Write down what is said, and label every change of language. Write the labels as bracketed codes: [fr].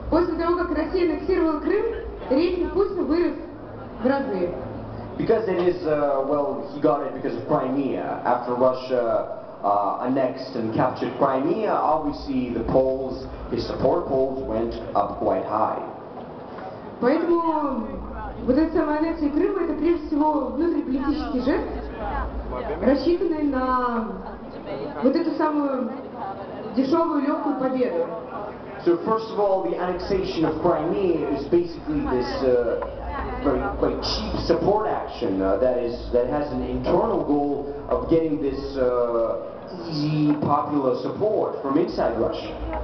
[ru] После того, как Россия аннексировала Крым, рейтинг Путина вырос в разы. [en] Because it is, well, he got it because of Crimea. After Russia annexed and captured Crimea, obviously the polls, his support polls went up quite high. [ru] Поэтому вот эта самая аннексия Крыма — это прежде всего внутриполитический жест, рассчитанный на вот эту самую дешевую легкую победу. [en] So first of all, the annexation of Crimea is basically this very quite cheap support action that has an internal goal of getting this easy popular support from inside Russia.